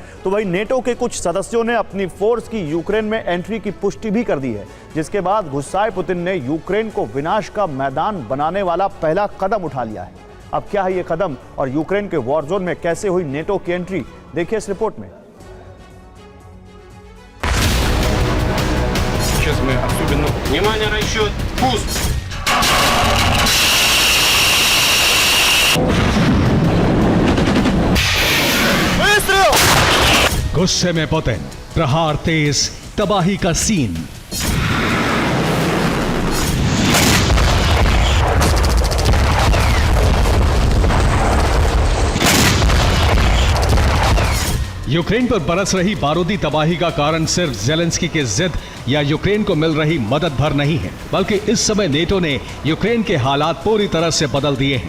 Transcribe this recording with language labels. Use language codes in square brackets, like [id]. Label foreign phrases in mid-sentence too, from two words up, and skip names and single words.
[hi] तो वही नेटो के कुछ सदस्यों ने अपनी फोर्स की यूक्रेन में एंट्री की पुष्टि भी कर दी है, जिसके बाद गुस्साए पुतिन ने यूक्रेन को विनाश का मैदान बनाने वाला पहला कदम उठा लिया है। अब क्या है ये कदम और यूक्रेन के वॉर जोन में कैसे हुई नेटो की एंट्री, देखिए इस रिपोर्ट में। [ru] Сейчас мы особенно... Внимание, расчет! Пуск! [hi] गुस्से में पुतिन, प्रहार तेज, तबाही का सीन। यूक्रेन पर बरस रही बारूदी तबाही का कारण सिर्फ जेलेंस्की की जिद या यूक्रेन को मिल रही मदद भर नहीं है, बल्कि इस समय नेटो ने यूक्रेन के हालात पूरी तरह से बदल दिए हैं।